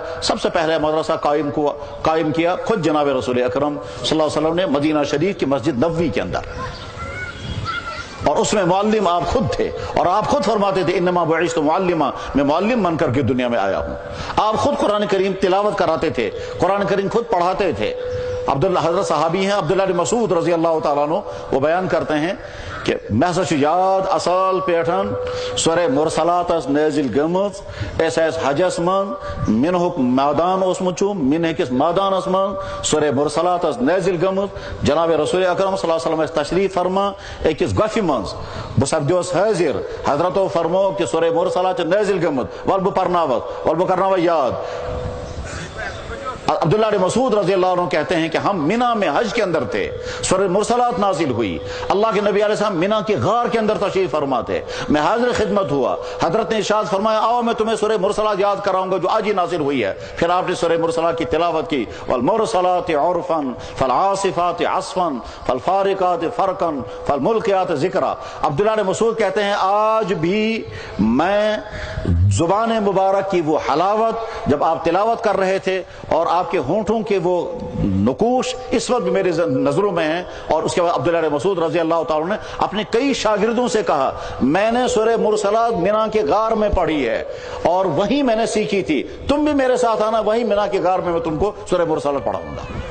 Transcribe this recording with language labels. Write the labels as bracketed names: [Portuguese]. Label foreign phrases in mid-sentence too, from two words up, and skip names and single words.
[Urdu] سب سے پہلے مدرسہ قائم کیا خود جناب رسول اکرم [Arabic] صلی اللہ علیہ وسلم [Urdu] نے مدینہ شریف کی مسجد نبوی کے اندر، اور اس میں معلم آپ خود تھے، اور آپ خود فرماتے تھے [Arabic] انما بعثت معلما، [Urdu] میں معلم بن کر کے دنیا میں آیا ہوں۔ آپ خود قرآن کریم تلاوت کراتے تھے، قرآن کریم خود پڑھاتے تھے۔ عبداللہ حضرت صحابی ہیں عبداللہ بن مسعود رضی اللہ تعالیٰ عنہ، وہ بیان کرتے ہیں کہ [Kashmiri] مےٚ ہسا چھُ یاد اصل پیٹھن سورہ مرسلات ٲس نٲزِل گٔمٕژ، أسۍ ٲسۍ حجس منٛز مِنہُک مٲدان اوسمُت چھُ، مِنہ کِس مٲدانس منٛز سورہ مرسلات ٲس نٲزِل گٔمٕژ۔ جناب رسول اکرم [Arabic] صلی اللہ علیہ وسلم [Kashmiri] ٲسۍ تشریف فرما أکِس گۄپھِ منٛز، بہٕ سپدیوس حٲضِر، حضرتو فرموو کہ سورہ مرسلات چھِ نٲزِل گٔمٕژ، وَلہٕ بہٕ پرناوَتھ، وَلہٕ بہٕ کرناوَتھ یاد۔ [Urdu] عبداللہ بن مسعود [Arabic] رضی اللہ عنہ [Urdu] کہتے ہیں کہ ہم مینا میں حج کے اندر تھے، سورہ مرسلات نازل ہوئی، اللہ کے نبی [Arabic] علیہ السلام [Urdu] مینا کی غار کے اندر تشریف فرما تھے، میں حاضر خدمت ہوا، حضرت نے ارشاد فرمایا آؤ میں تمہیں سورہ مرسلات یاد کراؤں گا جو آج ہی نازل ہوئی ہے۔ پھر آپ نے سورہ مرسلات کی تلاوت کی، [Arabic] والمرسلات عرفا فالعاصفات عصفا فالفارقات فرقا فالملقیات ذکرا۔ [Urdu] عبداللہ بن مسعود کہتے ہیں آج بھی میں زبان مبارک کی وہ حلاوت جب آپ تلاوت کر رہے تھے اور آپ کے ہونٹوں کے وہ نقوش اس وقت بھی میرے نظروں میں ہیں۔ اور اس کے بعد عبداللہ بن مسعود [Arabic] رضی اللہ تعالیٰ [Urdu] نے اپنے کئی شاگردوں سے کہا میں نے سورہ مرسلات مینا کے غار میں پڑھی ہے اور وہیں میں نے سیکھی تھی، تم بھی میرے ساتھ آنا، وہیں مینا کے غار میں تم کو سورہ مرسلات پڑھاؤں گا۔